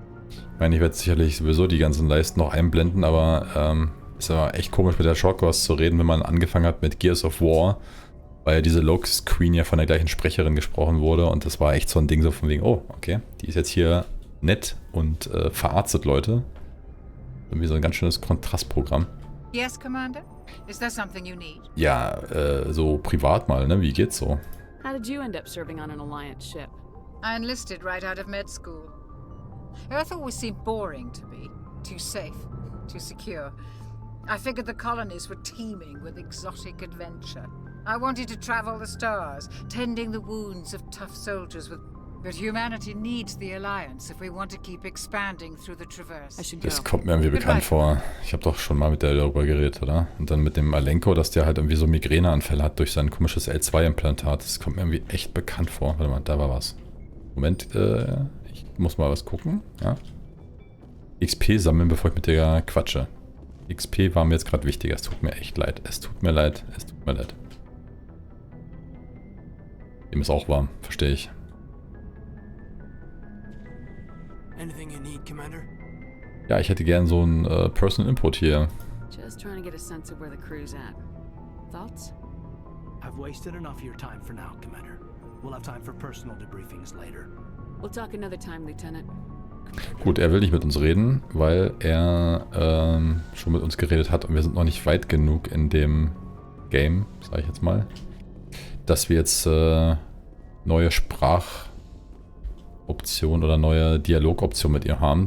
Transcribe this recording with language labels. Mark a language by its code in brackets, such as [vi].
[de] Ich meine, ich werde sicherlich sowieso die ganzen Leisten noch einblenden, aber ist aber echt komisch mit der Chakwas zu reden, wenn man angefangen hat mit Gears of War, weil ja diese Locust Queen ja von der gleichen Sprecherin gesprochen wurde und das war echt so ein Ding so von wegen, oh, okay, die ist jetzt hier nett und verarztet Leute. Irgendwie so ein ganz schönes Kontrastprogramm. [en] Yes, Commander? Is there something you need? [de] Ja, so privat mal, ne? Wie geht's so? [en] How did you end up serving on an Alliance ship? I enlisted right out of med school. Earth always seemed boring to me. Too safe, too secure. I figured the colonies were teeming with exotic adventure. I wanted to travel the stars, tending the wounds of tough soldiers with... But humanity needs the Alliance if we want to keep expanding through the Traverse. [de] Das kommt mir irgendwie bekannt vor. Ich habe doch schon mal mit der darüber geredet, oder? Und dann mit dem Alenko, dass der halt irgendwie so Migräneanfälle hat durch sein komisches L2-Implantat. Das kommt mir irgendwie echt bekannt vor. Warte mal, da war was. Moment, ich muss mal was gucken. Ja. XP sammeln, bevor ich mit der quatsche. XP war mir jetzt gerade wichtiger. Es tut mir echt leid. Es tut mir leid. Dem ist auch warm, verstehe ich. [en] Anything you need, Commander? [de] Ja, ich hätte gern so einen Personal Input hier. [en] Just trying to get a sense of where the crew's at. Thoughts? I've wasted enough of your time for now, Commander. We'll have time for personal debriefings later. We'll talk another time, Lieutenant. [de] Gut, er will nicht mit uns reden, weil er schon mit uns geredet hat und wir sind noch nicht weit genug in dem Game, sage ich jetzt mal, dass wir jetzt neue Sprachoption oder neue Dialogoption mit ihm haben.